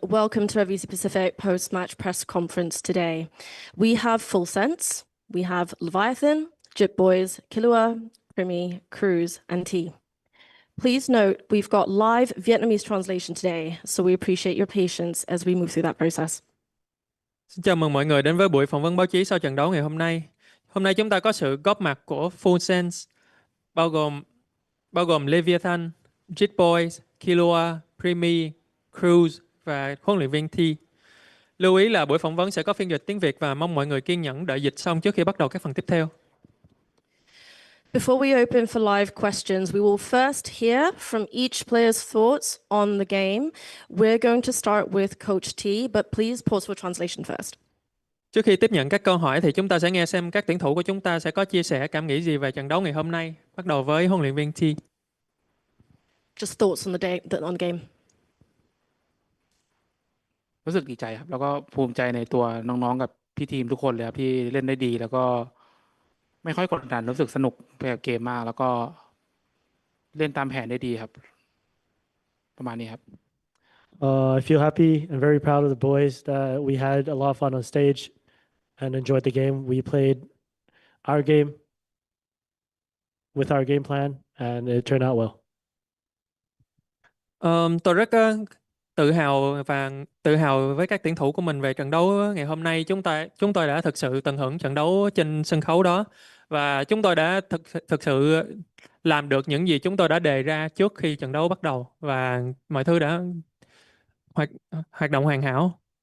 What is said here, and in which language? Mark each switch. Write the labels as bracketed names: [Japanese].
[English] Welcome to our VC Pacific post-match press conference today. We have Full Sense, we have Leviathan, Jip Boys, Kilua, Primi, Cruz, and T. Please note, we've got live Vietnamese translation today, so we appreciate your patience as we move through that process. [Vietnamese] Xin chào mừng mọi người đến với buổi phỏng vấn báo chí sau trận đấu ngày hôm nay. Hôm nay chúng ta có sự góp mặt của Full Sense, bao gồm Leviathan, Jit Boys, Kilua, Primi, Cruz và huấn luyện viên T. Lưu ý là buổi phỏng vấn sẽ có phiên dịch tiếng Việt và mong mọi người kiên nhẫn đợi dịch xong trước khi bắt đầu các phần tiếp theo. [English] Before we open for live questions, we will first hear from each player's thoughts on the game. We're going to start with Coach T, but please pause for translation first. [Vietnamese] Trước khi tiếp nhận các câu hỏi thì chúng ta sẽ nghe xem các tuyển thủ của chúng ta sẽ có chia sẻ cảm nghĩ gì về trận đấu ngày hôm nay. Bắt đầu với huấn luyện viên T. [English] Just thoughts on the game. [Thai] รู้สึกดีใจครับแล้วก็ภูมิใจในตัวน้องๆกับพี่ทีมทุกคนเลยครับที่เล่นได้ดีแล้วก็ไม่ค่อยกดดันรู้สึกสนุกไปกับเกมมากแล้วก็เล่นตามแผนได้ดีครับประมาณนี้ครับ [English] I feel happy and very proud of the boys that we had a lot of fun on stage and enjoyed the game. We played our game with our game plan and it turned out well. [Vietnamese] Tôi rất tự hào với các tuyển thủ của mình về trận đấu ngày hôm nay. Chúng tôi đã thực sự tận hưởng trận đấu trên sân khấu đó và chúng tôi đã thực sự làm được những gì chúng tôi đã đề ra trước khi trận đấu bắt đầu và mọi thứ đã hoạt động hoàn hảo.